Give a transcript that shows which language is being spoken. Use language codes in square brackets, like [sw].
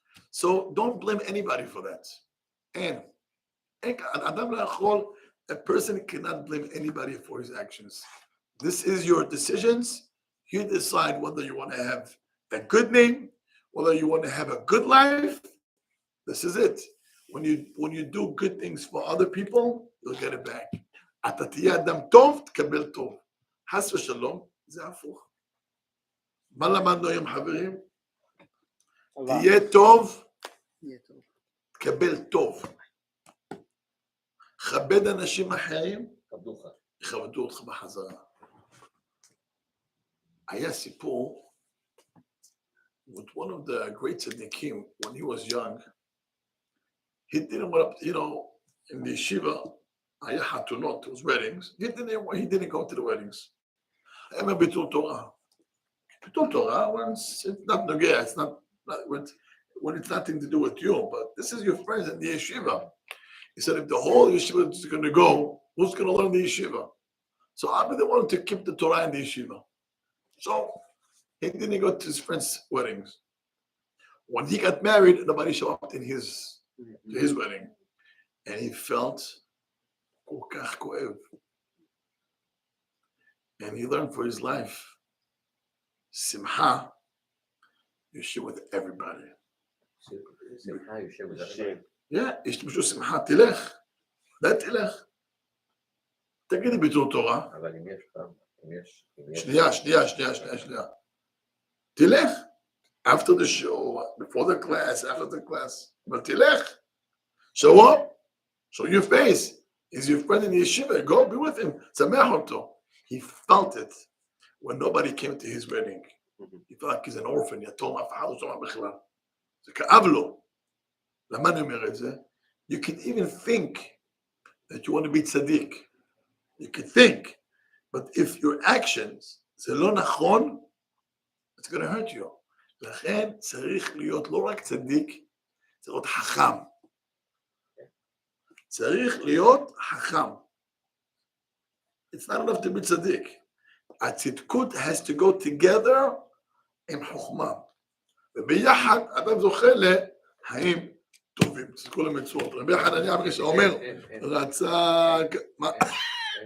[en] So don't blame anybody for that. And [he] אדם לא יכול, [en] a person cannot blame anybody for his actions. This is your decisions. You decide whether you want to have a good name, whether you want to have a good life. This is it. When you do good things for other people, you'll get it back. [he] אתה תהיה אדם טוב, תקבל טוב. חס ושלום, זה הפוך. מה למדנו היום, חברים? תהיה טוב, תקבל טוב. כבד אנשים אחרים, יכבדו אותך בחזרה. היה סיפור [en] with one of the great tzaddikim when he was young. He didn't want to, you know, in the yeshiva, [he] היה חתונות, [en] it was weddings. He didn't go to the weddings. [he] היה ביטול תורה. ביטול תורה, [en] when it's not נוגע, it's not when it's nothing to do with you, but this is your friends in the yeshiva. He said, if the whole yeshiva is going to go, who's going to learn the yeshiva? So I'll be the one to keep the Torah in the yeshiva. So he didn't go to his friends' weddings. When he got married, nobody showed up in his wedding. And he felt [he] כל כך כואב. [en] And he learned for his life, simcha, you share with everybody. [he] שמחה יושב [en] with everybody. [he] Yeah, ישתמשו שמחה, תלך. لا תלך. תגידי ביטול תורה. אבל אם יש... שנייה. תלך. [en] After the show, before the class, after the class. [he] אבל תלך. [en] Show up. Show your face. He's your friend in the yeshiva. Go be with him. [he] שמח אותו. [en] He felt it when nobody came to his wedding. He felt like he's an orphan. [he] יתום, אף אחד לא שומע בכלל. זה כאב לו. למה אני אומר את זה? [en] You can even think that you want to be tzaddik. You can think. But if your actions, [he] זה לא נכון, [en] it's going to hurt you. [he] לכן צריך להיות לא רק צדיק, צריך להיות חכם. צריך להיות חכם. [en] It's not enough to be צדיק. הצדקות has to go together [he] עם חוכמה. וביחד אדם זוכה לחיים טובים. זה כל המצוות. רבי חנניה ברגע שאומר, רצה...